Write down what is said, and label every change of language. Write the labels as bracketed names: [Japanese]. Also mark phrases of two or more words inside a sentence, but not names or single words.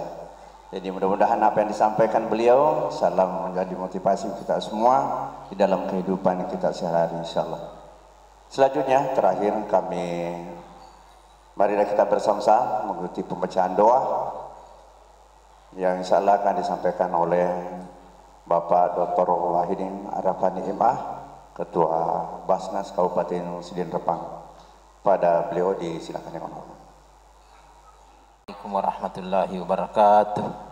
[Indonesian] Jadi mudah-mudahan apa yang disampaikan beliau salam menjadi motivasi kita semua di dalam kehidupan kita sehari-hari insyaallah. Selanjutnya terakhir marilah kita bersama-sama mengikuti pembacaan doa yang insyaallah akan disampaikan oleh Bapak Dr. Wahidin Arafani MA, Ketua Basnas Kabupaten Sidin Repang. Pada beliau disilakan yang honor. [Arabic] Assalamualaikum warahmatullahi wabarakatuh.